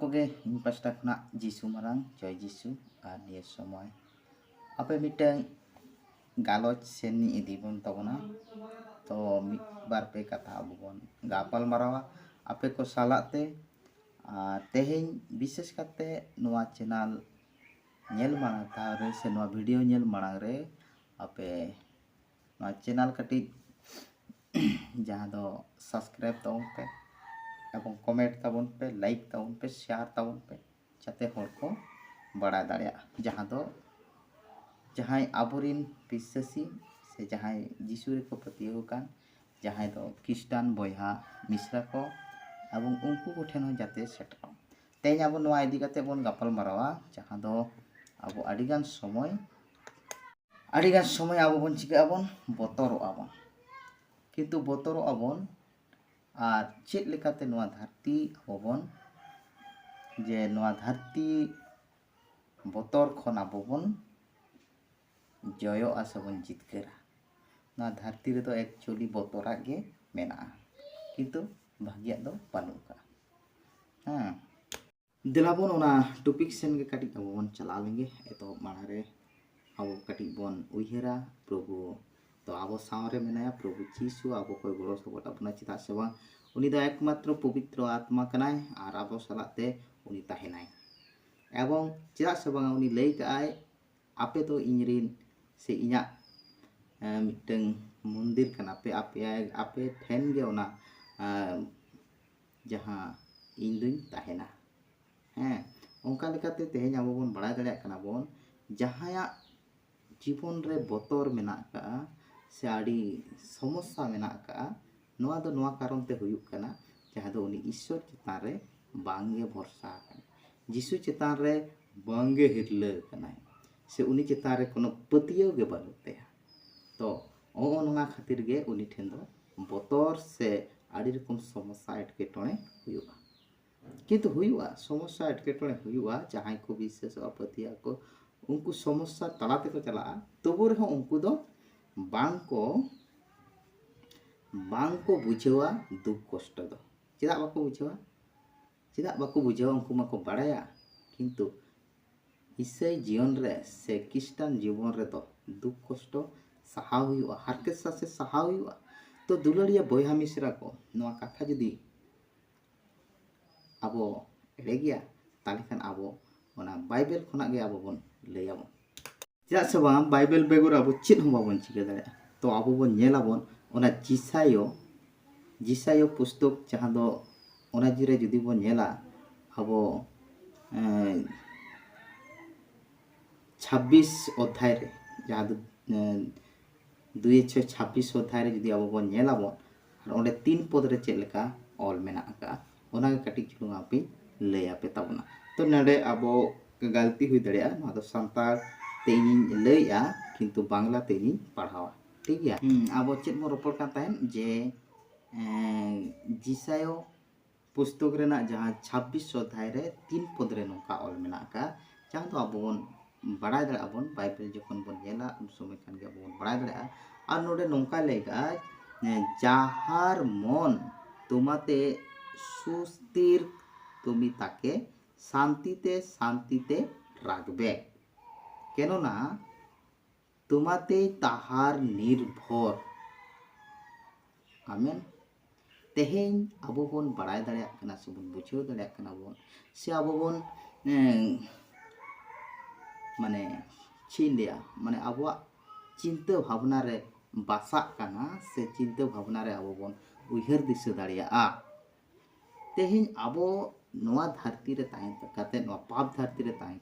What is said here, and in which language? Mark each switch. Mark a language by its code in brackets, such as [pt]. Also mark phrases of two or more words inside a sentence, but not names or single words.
[sat] इन पास्टा खना जीसु मारांग जय जीसु और निये समय आपे मिटeng गालोच सेनी इदी बन तबना तो बार पे कथा अबोन गापल मरावा आपे को सालाते तेहें विशेष करते नोआ चैनल नेल मांग था रे से नोआ वीडियो नेल मांग रे आपे नोआ चैनल कटी जहाँ दो सब्सक्राइब ताउन पे एवं कमेंट ताउन पे लाइक ताउन पे शेयर ताउन पे जाते हर को बड़ा दाड़िया जहाँ दो जहाँ आबोरिन विश्वासी से जहाँ जीसु रे को पतियो कान जहाँ दो क्रिस्टान बयहा मिश्रा को एवं उनको को ठेन जाते सेटो तेज अब नोआ इदी काते बन गापल मारावा जहाँ दो अब आडिगान समय अब बन चिका बन बतरो आबन किंतु बतरो आबन और चेक लेकाते नोआ धरती आबोबन जे नोआ धरती बतर खन आबोबन जयो आसबन जितकेरा ना धरती रे तो एक्चुअली बतरा गे मेना किंतु भाग्य दो बानुका हाँ दिलाबन ओना टॉपिक सेन गे काटी आबोबन चला लेंगे तो मानारे आबो काटी बन उइहेरा प्रभु तो आबो सावरे मेनाया प्रभु जीसु आबो कोई गड़ो सबट अपना चिता से बांग उनी दा एकमात्र पवित्र आत्मा कनाय और आबो सलाते उनी ताहेनाय एवं चिता से बांग उनी लई काय आपे तो इंजरिन से इना मिटeng मंदिर कना पे आपे ठेन गे ओना जहाँ इन दुई ताहेना हैं ओंका लेकाते तेहें आबो बन बड़ा दाड़िया कना बन जहाँ जीवन रे बतर मेना का से आड़ी समस्या मेना का नोआ दो नोआ कारण ते हुयुक कना जहाँ दो उनी ईश्वर चितान रे बांगे भरसा जीसु चितान रे बांगे हिरले कनाय से उनी चितान रे कोनो पतियो गे बानुते तो ओनोना खातिर गे उनी ठेन दो बतर से आड़ी रकम समस्या एटकेटणे हुयुआ किंतु हुयुआ समस्या एटकेटणे हुयुआ जहाँ को विशेष अपतिया को उनको समस्या तलाते को चला तबु रह उनको दो बांको बुझेवा दुख कष्ट दो चेदा बाको बुझेवा उनको माको बाड़ाया किंतु ईसाई जीवन रे से क्रिस्टान जीवन रे तो दुख कष्ट सहाव हुआ हारकेसा से सहाव हुआ तो दुलड़िया बयहा मिश्रा को नोआ कथा जदी आबो एड़े गया ताले खान आबो ओना बाइबल खना गे आबो बन लैयाबन चेदा से बांग बाइबल बेगर आबो चेद हम बाबन चिका दाड़े तो आबो बन नेलाबन ओना जिसायो पुस्तक जहाँ दो ओना जिरे जदि बन नेला आबो 26 अध्याय रे जहाँ दो 2:26 अध्याय रे जदि आबो बन नेलाबन और ओंडे 3 पद रे चेद लेका ऑल मेना का ओना गे कटी चुलुंग आपे लैया पे ताबना तो नडे आबो गलती हुई दाड़िया ना दो संताल तेनी लैया किंतु बांग्ला तेनी पढ़ावा [hi] ठीक है [sat] आबो चेद मो रोपड़ कान ताहेन जे जिसायो पुस्तक रेना जहाँ 26 अध्याय रे 3 पद रे नोका ऑल मेना का जहाँ तो आबो बन बड़ाय दाड़िया बन बाइबल जखन बन नेला उन समय खान गे आबो बन बड़ाय दाड़िया और नोडे नोंका लेगा [bn] যাহার মন তোমাতে সুস্থির তুমি তাকে শান্তিতে রাখবে কেননা তোমাতে তাহার নির্ভর [sat] आमेन तेहें आबो बन बड़ाय दाड़िया कना से बन बुझेव दाड़िया कना बन से आबो बन माने छिंडिया माने आबो चिंता भावना रे बासा कना से चिंता भावना रे आबो बन उइहर दिशा दाड़िया तेहें आबो नोआ धरती रे ताहें काते नोआ पाप धरती रे ताहें